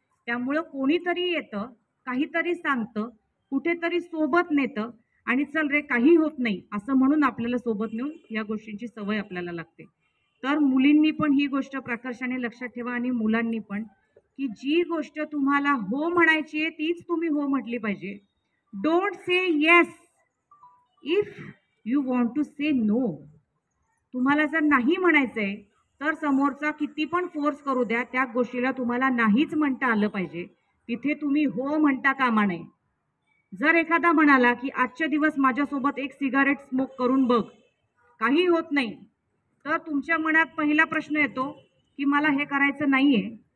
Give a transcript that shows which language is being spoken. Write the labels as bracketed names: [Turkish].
[Marathi] त्यामुळं कोणीतरी येतं, काहीतरी सांगतं, कुठेतरी सोबत नेतं आणि चल रे काही होत नाही असं म्हणून आपल्याला सोबत नेऊन या गोष्टींची सवय आपल्याला लागते. तर मुलींनी पण ही गोष्ट प्रकर्षाने लक्षात ठेवा आणि मुलांनी पण, की जी गोष्ट तुम्हाला हो म्हणायची आहे तीच तुम्ही हो म्हटली पाहिजे. [English] Don't say yes if you want to say no. [Marathi] तुम्हाला जर नाही म्हणायचंय तर समोरचा किती पण फोर्स करू द्या, त्या गोष्टीला तुम्हाला नाहीच म्हणता आलं पाहिजे. तिथे तुम्ही हो म्हणता कामा नये. जर एखादा म्हणाला की आजच्या दिवस माझ्यासोबत एक सिगारेट स्मोक करून बघ, काही होत नाही, तर तुमच्या मनात पहिला प्रश्न येतो की मला हे करायचं नाहीये.